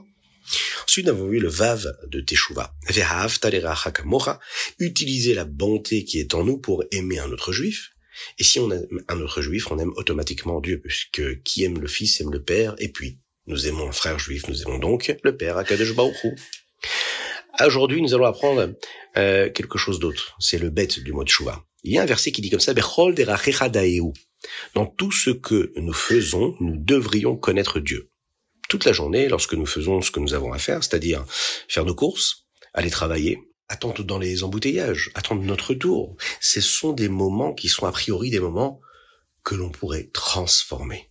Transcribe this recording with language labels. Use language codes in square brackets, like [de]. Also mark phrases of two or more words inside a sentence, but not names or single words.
[fr] Ensuite, nous avons eu le Vav de Teshuvah, [he] ואהבת לרעך כמוך, [fr] utiliser la bonté qui est en nous pour aimer un autre juif. Et si on aime un autre juif, on aime automatiquement Dieu, puisque qui aime le Fils aime le Père, et puis nous aimons un frère juif, nous aimons donc le Père, [he] הקדוש ברוך הוא. [fr] Aujourd'hui, nous allons apprendre quelque chose d'autre, c'est le bet du mot Teshuvah. Il y a un verset qui dit comme ça, [he] בכל דרכיך דעהו. [fr] Dans tout ce que nous faisons, nous devrions connaître Dieu. Toute la journée, lorsque nous faisons ce que nous avons à faire, c'est-à-dire faire nos courses, aller travailler, attendre dans les embouteillages, attendre notre tour. Ce sont des moments qui sont a priori des moments que l'on pourrait transformer.